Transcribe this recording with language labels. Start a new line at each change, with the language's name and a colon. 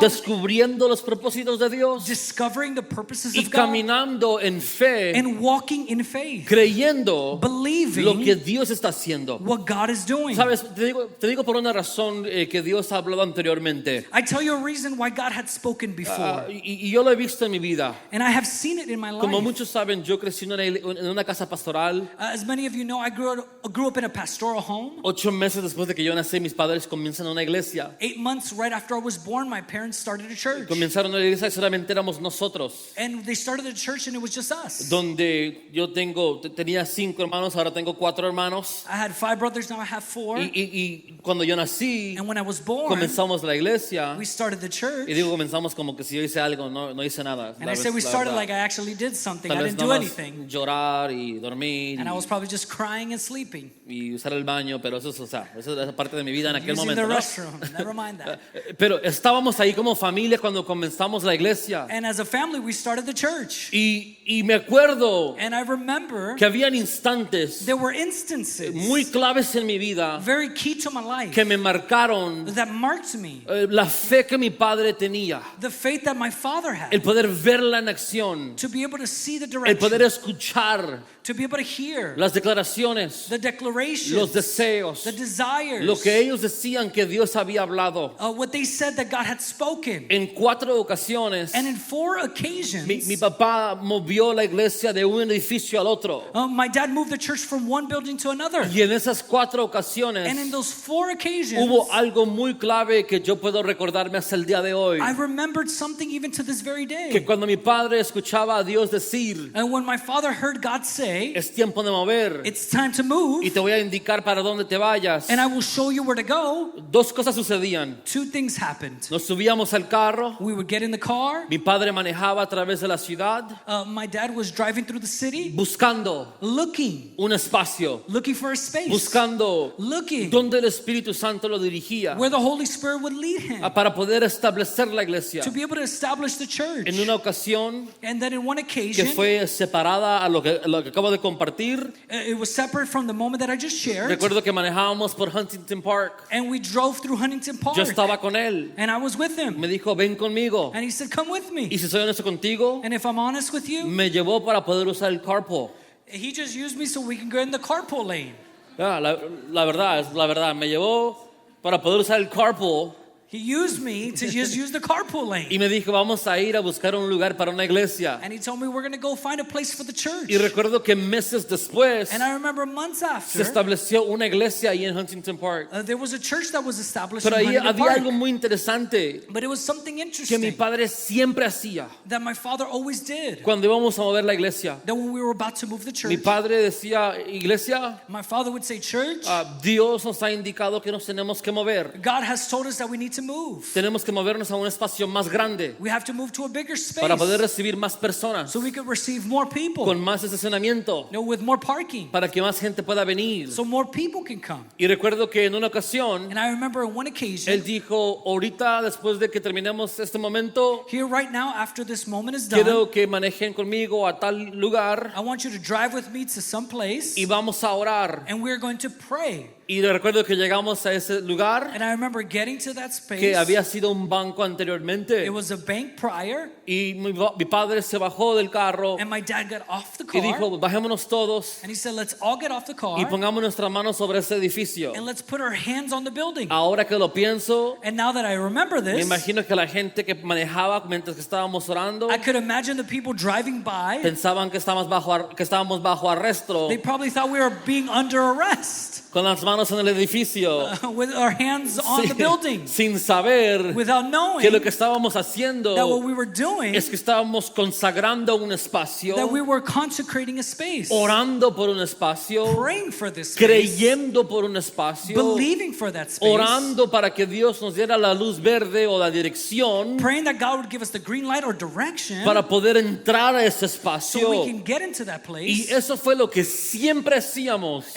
Spanish: descubriendo los propósitos de Dios
English: discovering the purposes
Spanish: y
English: of God,
Spanish: caminando en fe,
English: and walking in faith,
Spanish: creyendo
English: believing
Spanish: lo que Dios está haciendo.
English: what God is doing.
Spanish: Sabes, te digo por una razón que Dios ha hablado anteriormente.
English: I tell you a reason why God had spoken before.
Spanish: Y yo lo he visto en mi vida.
English: And I have seen it in my life.
Spanish: Como muchos saben, yo crecí en una casa pastoral.
English: As many of you know, I grew up in a pastoral home.
Spanish: 8 meses después de que yo nací, mis padres comienzan una iglesia.
English: 8 months right after I was born, my parents started a church.
Spanish: Comenzaron una iglesia y solamente éramos nosotros.
English: And they started a church and it was just us.
Spanish: Donde yo tenía 5 hermanos, ahora tengo 4 hermanos.
English: I had 5 brothers, now I have 4.
Spanish: Y cuando yo nací,
English: And when I was born,
Spanish: comenzamos la iglesia.
English: we started the church.
Spanish: Y digo comenzamos como que si yo hice algo, no hice nada.
English: And I said we started like I actually did something. I
Spanish: Tal vez
English: didn't do
Spanish: nada más
English: anything.
Spanish: llorar y dormir
English: And I was probably just crying and sleeping.
Spanish: y usar el baño, pero eso es, eso es parte de mi vida en aquel
English: Using
Spanish: momento,
English: the
Spanish: ¿no?
English: restroom. Never mind that.
Spanish: Pero estábamos ahí como familia cuando comenzamos la iglesia.
English: And as a family, we started the church.
Spanish: Y me acuerdo
English: And I remember
Spanish: que habían instantes
English: there were instances
Spanish: muy claves en mi vida
English: very key to my life
Spanish: que me marcaron
English: that marked me.
Spanish: la fe que mi padre tenía,
English: The faith that my father had.
Spanish: el poder verla en acción,
English: To be able to see the
Spanish: el poder
English: direction.
Spanish: escuchar
English: To be able to hear
Spanish: las declaraciones,
English: the declarations.
Spanish: los deseos,
English: The desires.
Spanish: lo que ellos decían que Dios había hablado.
English: What they said that God had spoken.
Spanish: En 4 ocasiones,
English: And in 4 occasions,
Spanish: mi papá movió la iglesia de un edificio al otro.
English: my dad moved the church from one building to another.
Spanish: Y en esas 4 ocasiones
English: And in those 4 occasions,
Spanish: hubo algo muy clave que yo puedo recordarme hasta el día de hoy.
English: I remembered something even to this very day.
Spanish: Que cuando mi padre escuchaba a Dios decir,
English: And when my father heard God say,
Spanish: es tiempo de mover
English: it's time to move,
Spanish: y te voy a indicar para dónde te vayas,
English: and I will show you where to go,
Spanish: 2 cosas sucedían.
English: 2 things happened.
Spanish: Nos subíamos al carro,
English: We would get in the car.
Spanish: mi padre manejaba a través de la ciudad
English: My dad was driving through the city,
Spanish: buscando
English: looking
Spanish: un espacio,
English: for a space,
Spanish: buscando
English: looking
Spanish: dónde el Espíritu Santo lo dirigía
English: where the Holy Spirit would lead him
Spanish: para poder establecer la iglesia.
English: to be able to establish the church.
Spanish: En una ocasión
English: And then in one
Spanish: que
English: occasion,
Spanish: fue separada a lo que acabo acabo de compartir.
English: It was separate from the moment that I just shared.
Spanish: Recuerdo que manejábamos por Huntington Park.
English: And we drove through Huntington Park.
Spanish: Yo estaba con él.
English: And I was with him.
Spanish: Me dijo, ven conmigo.
English: And he said, come with me.
Spanish: Y si soy honesto contigo,
English: And if I'm honest with you,
Spanish: me llevó para poder usar el carpool.
English: he just used me so we can go in the carpool lane.
Spanish: La verdad, es la verdad. Me llevó para poder usar el carpool.
English: He used me to just use the carpool lane.
Spanish: Y me dijo, vamos a ir a buscar un lugar para una iglesia.
English: And he told me we're going to go find a place for the church.
Spanish: Y recuerdo que meses después
English: And I remember months
Spanish: se
English: after,
Spanish: estableció una iglesia ahí en Huntington Park.
English: there was a church that was established
Spanish: Pero
English: in
Spanish: ahí
English: Huntington
Spanish: había
English: Park.
Spanish: algo muy interesante
English: But it was something
Spanish: que mi
English: interesting
Spanish: padre siempre hacía
English: that my father always did.
Spanish: cuando íbamos a mover la iglesia.
English: That when we were about to move the
Spanish: Mi
English: church,
Spanish: padre decía, iglesia,
English: my father would say, church,
Spanish: Dios nos ha indicado que nos tenemos que mover.
English: God has told us that we need to move.
Spanish: Tenemos que movernos a un espacio más grande
English: We have to move to a bigger space
Spanish: para poder recibir más personas,
English: so we could receive more people,
Spanish: con más estacionamiento,
English: with more parking,
Spanish: para que más gente pueda venir.
English: so more people can come.
Spanish: Y recuerdo que en una ocasión,
English: And I remember on one occasion,
Spanish: él dijo, ahorita después de que terminemos este momento,
English: here right now, after this moment is done,
Spanish: quiero que manejen conmigo a tal lugar
English: I want you to drive with me to some place
Spanish: y vamos a orar.
English: and we're going to pray.
Spanish: Y recuerdo que llegamos a ese lugar
English: And I remember getting to that space.
Spanish: que había sido un banco anteriormente.
English: It was a bank prior,
Spanish: Y mi padre se bajó del carro
English: and my dad got off the
Spanish: y
English: car,
Spanish: dijo, bajémonos todos
English: and he said, let's all get off the car
Spanish: y pongamos nuestras manos sobre ese edificio.
English: and let's put our hands on the building.
Spanish: Ahora que lo pienso,
English: And now that I remember
Spanish: me
English: this,
Spanish: imagino que la gente que manejaba mientras que estábamos orando
English: I could imagine the people driving by,
Spanish: pensaban que estábamos bajo arresto,
English: they probably thought we were being under arrest
Spanish: con las manos en el edificio,
English: with our hands on the building,
Spanish: sin saber
English: without knowing
Spanish: que lo que estábamos haciendo
English: that what we were doing,
Spanish: es que estábamos consagrando un espacio,
English: that we were consecrating a space,
Spanish: orando por un espacio,
English: praying for this space,
Spanish: creyendo por un espacio,
English: believing for that space,
Spanish: orando para que Dios nos diera la luz verde o la dirección
English: praying that God would give us the green light or direction
Spanish: para poder entrar a ese
English: so
Spanish: espacio.
English: we can get into that
Spanish: Y
English: place.
Spanish: eso fue lo que siempre hacíamos